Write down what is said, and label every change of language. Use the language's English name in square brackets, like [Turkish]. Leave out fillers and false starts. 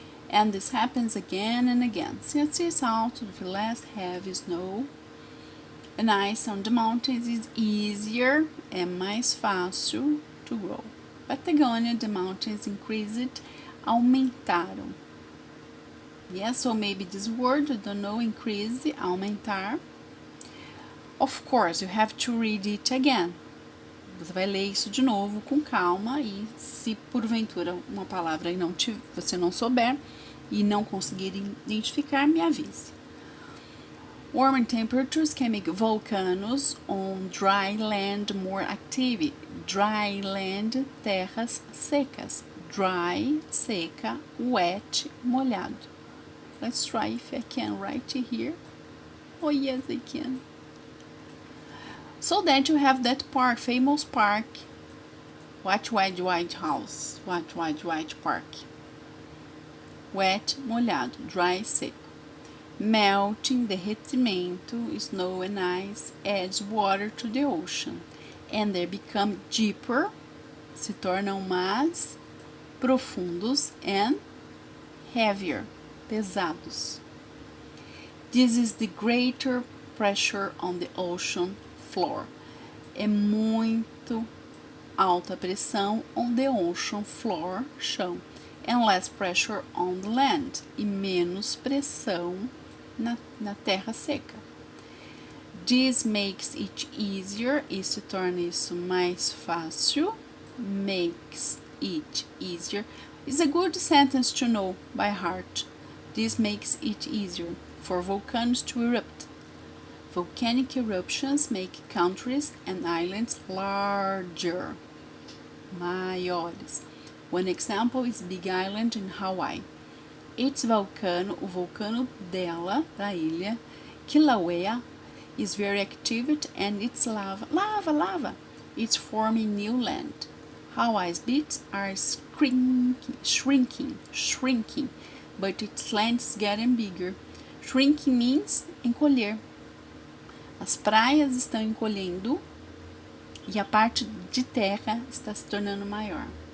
[English] And this happens again and again. Since it's out of the last heavy snow and ice on the mountains is easier and [Portuguese] mais fácil [English] to grow. Patagonia, the mountains increased, aumentaram. Yes, so maybe this word, I don't know, increase, aumentar. Of course, you have to read it again. [Portuguese] Você vai ler isso de novo com calma e se porventura uma palavra você não souber e não conseguir identificar, me avise. [English] Warmer temperatures can make volcanoes on dry land more active. Dry land, [Portuguese] terras secas. [English] Dry, seca, wet, molhado. Let's try if I can write it here. Oh yes, I can. So that you have that park, famous park. White house. White park. Wet, molhado. Dry, seco. Melting, derretimento, snow and ice adds water to the ocean. And they become deeper, [Portuguese] se tornam mais profundos [English] and heavier, pesados. This is the greater pressure on the ocean floor. [Portuguese] É muito alta pressão [English] on the ocean floor, [Portuguese] chão. [English] And less pressure on the land. [Portuguese] E menos pressão na terra seca. [English] This makes it easier. [Portuguese] Isso torna isso mais fácil. [English] Makes it easier. Is a good sentence to know by heart. This makes it easier for volcanoes to erupt. Volcanic eruptions make countries and islands larger, maiores. One example is Big Island in Hawaii. Its volcano, [Portuguese] o vulcano dela, da ilha, [English] Kilauea, is very active and its lava, it's forming new land. Hawaii's beaches are shrinking, but its land is getting bigger. Shrinking means encolher. [Portuguese] As praias estão encolhendo e a parte de terra está se tornando maior.